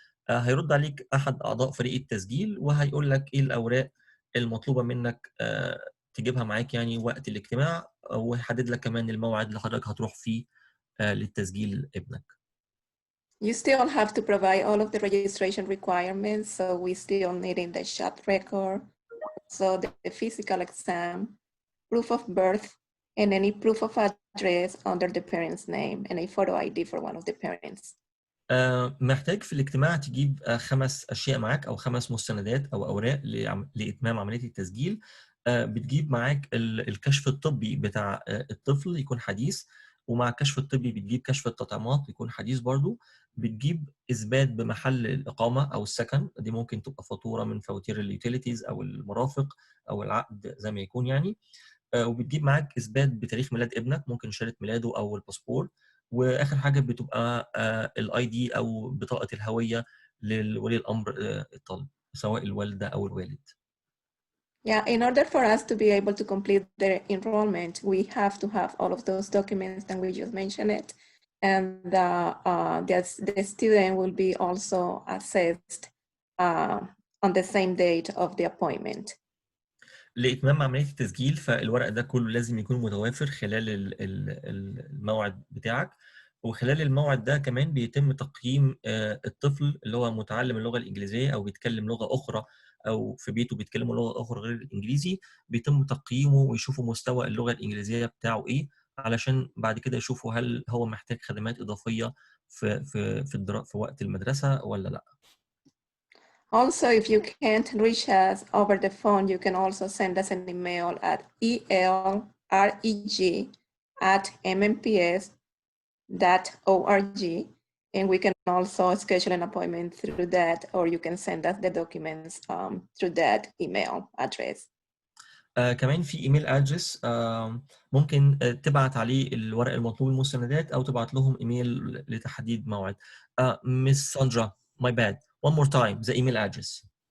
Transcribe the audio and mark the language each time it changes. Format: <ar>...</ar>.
<ar>هيرد عليك أحد أعضاء فريق التسجيل وهيقول لك إيه الأوراق المطلوبة منك تجيبها معاك يعني وقت الاجتماع، ويحدد لك كمان الموعد اللي حضرتك هتروح فيه للتسجيل ابنك.</ar> <en>You still have to provide all of the registration requirements, so we still needing the shot record, so the physical exam, proof of birth, and any proof of address under the parent's name, and a photo ID for one of the parents.</en> <ar>محتاج في الاجتماع تجيب 5 أشياء معاك أو 5 مستندات أو أوراق لإتمام عملية التسجيل. بتجيب معاك الكشف الطبي بتاع الطفل يكون حديث، ومع الكشف الطبي بتجيب كشف التطعيمات يكون حديث برضو، بتجيب إثبات بمحل الإقامة أو السكن، دي ممكن تبقى فاتورة من فواتير اليوتيليتيز أو المرافق أو العقد زي ما يكون يعني، وبتجيب معاك إثبات بتاريخ ميلاد ابنك، ممكن شهادة ميلاده أو الباسبور، واخر حاجه بتبقى الاي دي او بطاقه الهويه لولي الامر الطالب سواء الوالده او الوالد.</ar> <en>Yeah, in order for us to be able to complete the enrollment, we have to have all of those documents and we just mentioned it. And the student will be also assessed on the same date of the appointment.</en> <ar>لإتمام عملية التسجيل فالورق ده كله لازم يكون متوافر خلال الموعد بتاعك، وخلال الموعد ده كمان بيتم تقييم الطفل اللي هو متعلم اللغة الإنجليزية أو بيتكلم لغة أخرى أو في بيته بيتكلموا لغة أخرى غير الإنجليزي، بيتم تقييمه ويشوفوا مستوى اللغة الإنجليزية بتاعه إيه، علشان بعد كده يشوفوا هل هو محتاج خدمات إضافية في وقت المدرسة ولا لأ.</ar> <en>Also, if you can't reach us over the phone, you can also send us an email at elreg@mnps.org, and we can also schedule an appointment through that, or you can send us the documents through that email address.</en> <ar>كمان في ايميل ادرس ممكن تبعت عليه الورق المطلوب المستندات او تبعت لهم ايميل لتحديد موعد.</ar> <en>Miss Sandra, my bad, one more time the email address.</en>